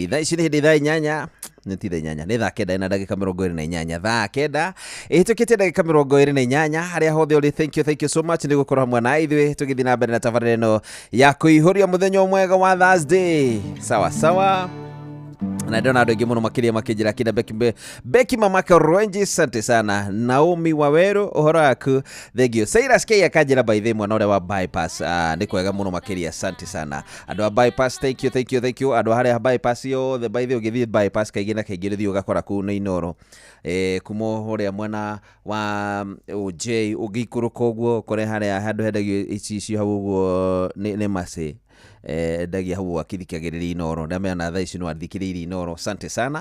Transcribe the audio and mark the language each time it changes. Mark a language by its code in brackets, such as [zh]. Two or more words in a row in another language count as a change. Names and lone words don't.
[ki] Thaa ici nĩ hĩndĩ thaa inyanya nĩ ti thaa inyanya nĩ thaa kenda na ndagĩka 28 thaa kenda ĩhĩtũkĩtie ndagĩka 28 harĩa hothe ũrĩ. [en] Thank you so much [ki] nĩ gũkorwo hamwe na ithuĩ tũgĩthiĩ na mbere na tabarĩra ĩno ya kũihũria mũthenya mwega wa Thursday [sw] sawa sawa. [ki] Na ndona andũ aingĩ mũno makĩria makĩnjĩra kina Becky Mamaka Rwenji, [sw] asante sana. [ki] Naomi Waweru, ũhoro waku? [en] Thank you. [ki] Cyrus K akanjĩra [en] by the [ki] mwana ũrĩa wa bypass nĩ kwega mũno makĩria, [sw] asante sana. [ki] Andũ a bypass, [en] thank you. [ki] Andũ harĩa bypass yo the [en] by the [ki] ũgĩthiĩ bypass kaingĩ na kaingĩ rĩthiĩ ũgakora kũu nĩ Inoro kumo ũrĩa mwena wa OJ ũgĩikũrũka ũguo kũrĩa harĩa handũ hendagio icio hau ũguo nĩ Masĩ ndagia hau akithikagĩrĩria Inoro ndamena thaa ici no athikĩrĩirie Inoro, [sw] asante sana.